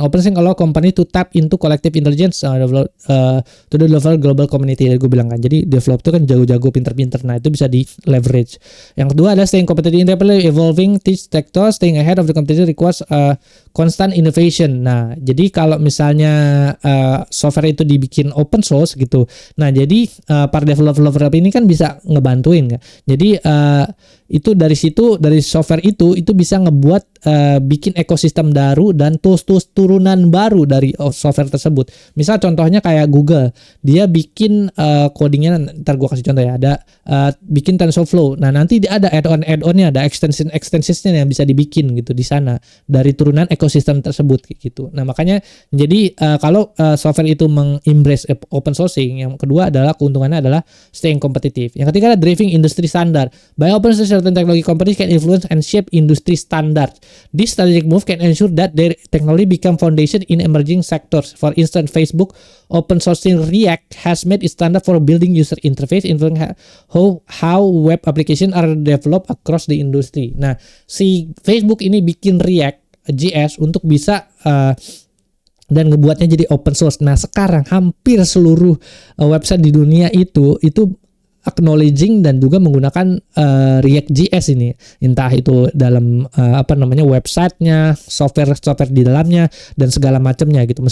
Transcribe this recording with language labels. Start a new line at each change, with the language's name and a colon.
English: Open source allow company to tap into collective intelligence to the level global community.
Indonesian: Gue bilang kan, jadi develop itu kan jago-jago, pinter-pinter. Nah, itu bisa di leverage. Yang kedua adalah
English: staying competitive in rapidly evolving teach sector. Staying ahead of the competition requires constant innovation.
Indonesian: Nah, jadi kalau misalnya software itu dibikin open source gitu. Nah, jadi para developer ini kan bisa ngebantuin kan. Jadi itu dari software itu bisa ngebuat bikin ekosistem baru dan tools turunan baru dari software tersebut. Misal contohnya kayak Google, dia bikin codingnya, ntar gue kasih contoh ya, ada bikin TensorFlow. Nah, nanti dia ada add-onnya, ada extensionsnya yang bisa dibikin gitu di sana dari turunan ekosistem tersebut gitu. Nah, makanya jadi kalau software itu mengembrace open sourcing, yang kedua adalah keuntungannya adalah staying competitive. Yang ketiga adalah
English: driving industry standard. By open source, certain technology companies can influence and shape industry standards. This strategic move can ensure that their technology become foundation in emerging sectors. For instance, Facebook open sourcing React has made it standard for building user interface, influencing how web application are developed across the industry.
Indonesian: Nah, si Facebook ini bikin React JS untuk bisa dan ngebuatnya jadi open source. Nah, sekarang hampir seluruh website di dunia itu acknowledging dan juga menggunakan React.js ini, entah itu dalam websitenya, software di dalamnya dan segala macamnya gitu.